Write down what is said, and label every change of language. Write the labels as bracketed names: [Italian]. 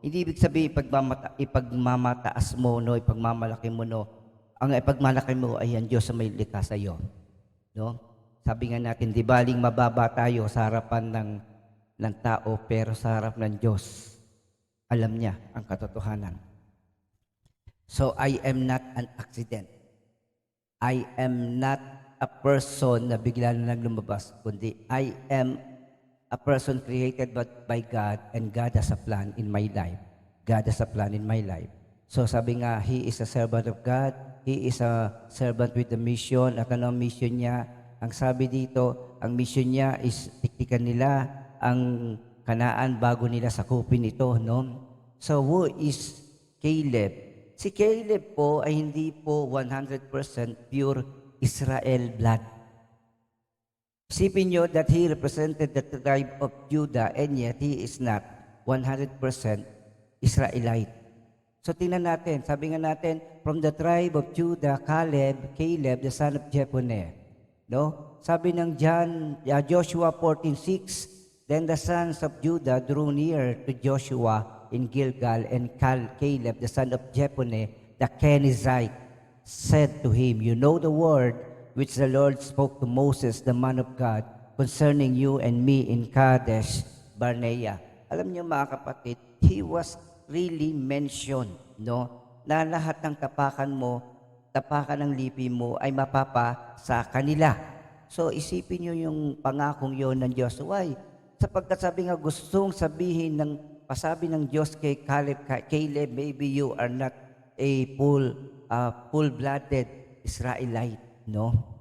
[Filipino] Hindi ibig sabihin ipagmamataas mo, no, ipagmamalaki mo, no. Ang ipagmalaki mo ay ang Diyos na may likha sa iyo, no? Sabi nga natin, di baling mababa tayo sa harapan ng tao, pero sa harap ng Diyos alam niya ang katotohanan. [English] So, I am not an accident. I am not a person [Filipino] na bigla na lang lumabas, kundi [English] I am a person created by God, and God has a plan in my life. God has a plan in my life. So sabi nga, He is a servant of God. He is a servant with the mission. [Filipino] At ano ang mission niya? Ang sabi dito, ang mission niya is tiktikan nila ang Kanaan bago nila sakupin ito, no? [English] So who is Caleb? [Filipino] Si Caleb po ay hindi po 100% pure Israel blood. Isipin nyo [English] that he represented the tribe of Judah, and yet he is not 100% Israelite. [Filipino] So tingnan natin, sabi nga natin, [English] from the tribe of Judah, Caleb, the son of Jephunneh. No? [Filipino] Sabi ng [English] Joshua 14:6, then the sons of Judah drew near to Joshua in Gilgal, and Caleb, the son of Jephunneh, the Kenizzite, said to him, you know the word which the Lord spoke to Moses, the man of God, concerning you and me in Kadesh Barnea. [Filipino] Alam niyo mga kapatid, [English] he was really mentioned, no? [Filipino] Na lahat ng tapakan mo, tapakan ng lipi mo ay mapapa sa kanila. So isipin niyo yung pangakong yon ng Diyos. Why? Sapagkat sabi nga gustong sabihin ng pasabi ng Diyos kay Caleb, [English] maybe you are not a full-blooded Israelite, [Filipino] no?